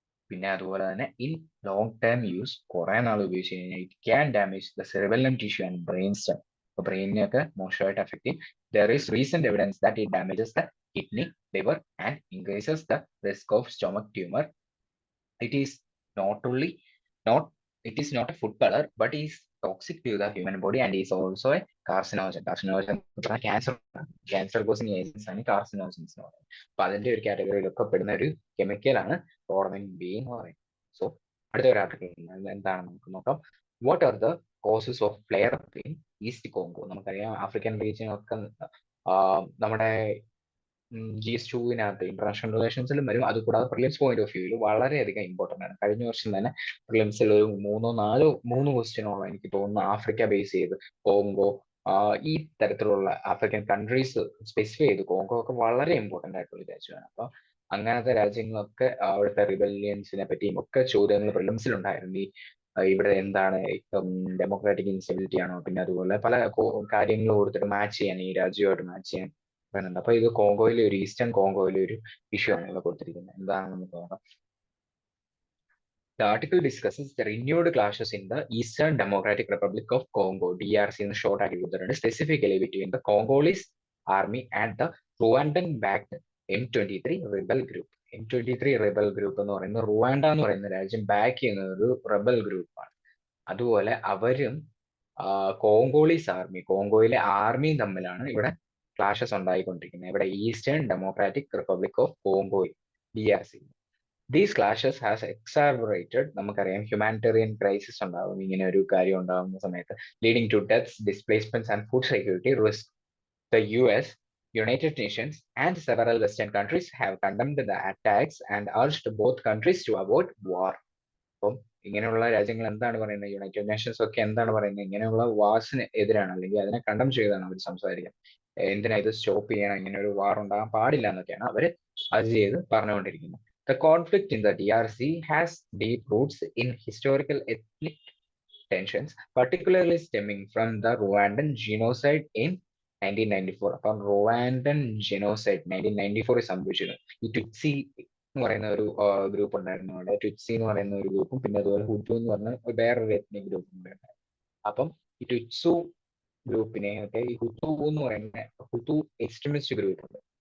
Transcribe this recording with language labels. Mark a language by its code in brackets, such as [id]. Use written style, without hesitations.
[ml] പിന്നെ അതുപോലെ തന്നെ [en] in long term use [ml] കുറെ നാൾ ഉപയോഗിച്ച് കഴിഞ്ഞാൽ [en] It can damage the cerebellum tissue and brain stem. [ml] അപ്പൊ ബ്രെയിനിനെയൊക്കെ മോശമായിട്ട് എഫക്ട് ചെയ്യും. [en] There is recent evidence that it damages the kidney, liver and increases the risk of stomach tumor. It is not only not it is not a food color but is toxic to the human body and is also a carcinogen. [ml] Carcinogen cancer causing agents ആണ് carcinogens എന്ന് പറയുന്നത്. അപ്പൊ അതിന്റെ ഒരു കാറ്റഗറിയിലൊക്കെ പെടുന്ന ഒരു കെമിക്കലാണ് rhodamine B എന്ന് പറയുന്നത്. [en] so [ml] അടുത്ത ഒരു ആർട്ടിക്കിൾ എന്താണെന്ന് നമുക്ക് നോക്കാം. [en] What are the causes of flare up in East Congo. [ml] നമുക്കറിയാം ആഫ്രിക്കൻ റീജിയൻ ഒക്കെ നമ്മുടെ GS2വിനകത്ത് ഇന്റർനാഷണൽ റിലേഷൻസിലും വരും. അതുകൂടാതെ പ്രിലിംസ് പോയിന്റ് ഓഫ് വ്യൂവിൽ വളരെയധികം ഇമ്പോർട്ടന്റ് ആണ്. കഴിഞ്ഞ വർഷം തന്നെ പ്രിലിംസിൽ ഒരു മൂന്ന് ക്വസ്റ്റ്യനോളം എനിക്ക് തോന്നുന്നു ആഫ്രിക്ക ബേസ് ചെയ്ത് കോങ്കോ, ഈ തരത്തിലുള്ള ആഫ്രിക്കൻ കൺട്രീസ് സ്പെസിഫൈ ചെയ്ത് കോങ്കോ ഒക്കെ വളരെ ഇമ്പോർട്ടന്റ് ആയിട്ടുള്ള രാജ്യമാണ്. അപ്പൊ അങ്ങനത്തെ രാജ്യങ്ങളൊക്കെ അവിടുത്തെ റിബല്യൻസിനെ പറ്റിയും ഒക്കെ ചോദ്യങ്ങൾ പ്രിലിംസിൽ ഉണ്ടായിരുന്നു. ഇവിടെ എന്താണ് ഡെമോക്രാറ്റിക് ഇൻസ്റ്റബിലിറ്റി ആണോ, പിന്നെ അതുപോലെ പല കാര്യങ്ങൾ കൊടുത്തിട്ട് മാച്ച് ചെയ്യാൻ, ഈ രാജ്യമായിട്ട് മാച്ച് ചെയ്യാൻ പറയുന്നുണ്ട്. അപ്പൊ ഇത് കോങ്കോയിലെ ഒരു ഈസ്റ്റേൺ കോങ്കോയിലെ ഒരു ഇഷ്യൂ ആണ് ഇവിടെ കൊടുത്തിരിക്കുന്നത്. എന്താണെന്ന് നമുക്ക് നോക്കാം. [en] The article discusses the renewed clashes in the Eastern Democratic Republic of Congo, DRC [ml] എന്ന് ഷോർട്ട് ആക്കി കൊടുത്തിട്ടുണ്ട്. [en] Specifically between the Congolese army and the Rwandan backed M23 rebel group. [ml] M23 rebel group എന്ന് പറയുന്നത് റുവാൻഡ എന്ന് പറയുന്ന രാജ്യം ബാക്ക് ചെയ്യുന്ന ഒരു റിബൽ ഗ്രൂപ്പാണ്. അതുപോലെ അവരും കോങ്കോളീസ് ആർമി, കോങ്കോയിലെ ആർമിയും തമ്മിലാണ് ഇവിടെ ക്ലാഷസ് ഉണ്ടായിക്കൊണ്ടിരിക്കുന്നത്. ഇവിടെ eastern democratic republic of Congo, DRC. [en] these clashes has exacerbated, [ml] നമുക്കറിയാം ഹ്യൂമാനിറ്റേറിയൻ ക്രൈസിസ് ഉണ്ടാകും ഇങ്ങനെ ഒരു കാര്യം ഉണ്ടാകുന്ന സമയത്ത്, [en] Leading to deaths, displacements and food security risk. The US United Nations and several Western countries have condemned the attacks and urged both countries to avoid war. [ml] അപ്പം ഇങ്ങനെയുള്ള രാജ്യങ്ങൾ എന്താണ് പറയുന്നത്, യുണൈറ്റഡ് നേഷൻസ് ഒക്കെ എന്താണ് പറയുന്നത്, ഇങ്ങനെയുള്ള വാർസിന് എതിരാണ് അല്ലെങ്കിൽ അതിനെ കണ്ടം ചെയ്താണ് അവർ സംസാരിക്കുന്നത്. എന്തിനാ ഇത് സ്റ്റോപ്പ് ചെയ്യണം, ഇങ്ങനെ ഒരു വാർ ഉണ്ടാകാൻ പാടില്ല എന്നൊക്കെയാണ് അവർ അത് ചെയ്ത് പറഞ്ഞുകൊണ്ടിരിക്കുന്നത്. [en] The conflict in the DRC has deep roots in historical ethnic tensions, particularly stemming from the Rwandan genocide in 1994. [ml] അപ്പം റുവാൻഡൻ ജെനോസൈഡ് 1994 സംഭവിച്ചിരുന്നു. ഈ ട്വിറ്റ്സി എന്ന് പറയുന്ന ഒരു ഗ്രൂപ്പ് ഉണ്ടായിരുന്നു അവിടെ. ട്വിറ്റ്സി എന്ന് പറയുന്ന ഒരു ഗ്രൂപ്പും പിന്നെ അതുപോലെ ഹുറ്റു എന്ന് പറഞ്ഞ വേറൊരു എത്നിക് ഗ്രൂപ്പും ഉണ്ടായിരുന്നു. അപ്പം ഈ ട്വിറ്റ്സു ഗ്രൂപ്പിനെ ഒക്കെ ഈ ഹുതു എന്ന് പറയുന്ന ഹുതു എക്സ്ട്രീമിസ്റ്റ് ഗ്രൂപ്പ് ഉണ്ട്.